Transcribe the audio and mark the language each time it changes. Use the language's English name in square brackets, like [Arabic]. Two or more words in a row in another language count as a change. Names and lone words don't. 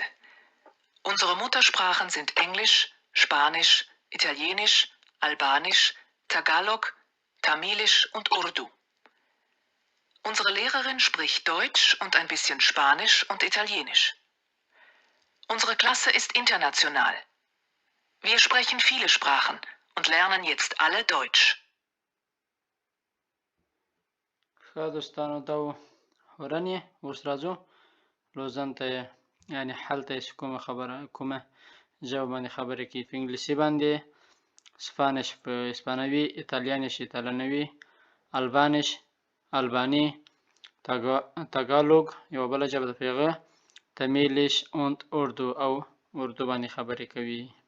[German] Unsere Muttersprachen sind Englisch, Spanisch, Italienisch, Albanisch, Tagalog, Tamilisch und Urdu. Unsere Lehrerin spricht Deutsch und ein bisschen Spanisch und Italienisch. Unsere Klasse ist international. Wir sprechen viele Sprachen und lernen jetzt alle Deutsch. [Pashto] ښه دوستانو، دا و هورن یې. اوس راځو لوزن ته، یعنې حل ته چې کومه ژبه باندې خبرې کوي. په انګلیسي باندې سپانش په اسپانوي، ایتالیانش ایتالنوي، البانش الباني، تاګالوګ یوه بله ژبه ده په هغه، تمیلیش und اردو او اردو باندې خبرې کوي.